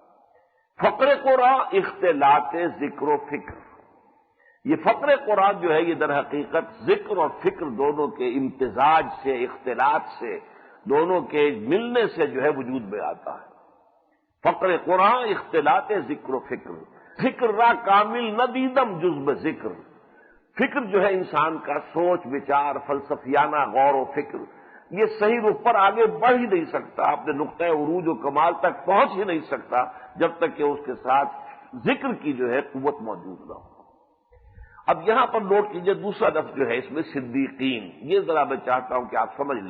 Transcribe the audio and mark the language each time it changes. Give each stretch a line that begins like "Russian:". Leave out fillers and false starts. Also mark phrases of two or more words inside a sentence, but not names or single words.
Persian: فقر قرآن اختلاط ذکر و فکر،
Urdu: یہ فقر قرآن جو ہے یہ در حقیقت ذکر اور فکر دونوں کے امتزاج سے، اختلاط سے، دونوں کے ملنے سے جو ہے وجود میں آتا ہے۔
Persian: فقر قرآن اختلاط ذکر و فکر، فکر را کامل نہ دیدم جزب ذکر،
Urdu: فکر جو ہے انسان کا سوچ وچار فلسفیانہ غور و فکر، یہ صحیح رخ پر آگے بڑھ ہی نہیں سکتا، اپنے نقطۂ عروج و کمال تک پہنچ ہی نہیں سکتا جب تک کہ اس کے ساتھ ذکر کی جو ہے قوت موجود نہ ہو۔ اب یہاں پر نوٹ کیجئے دوسرا لفظ جو ہے اس میں صدیقین، یہ ذرا میں چاہتا ہوں کہ آپ سمجھ لیں۔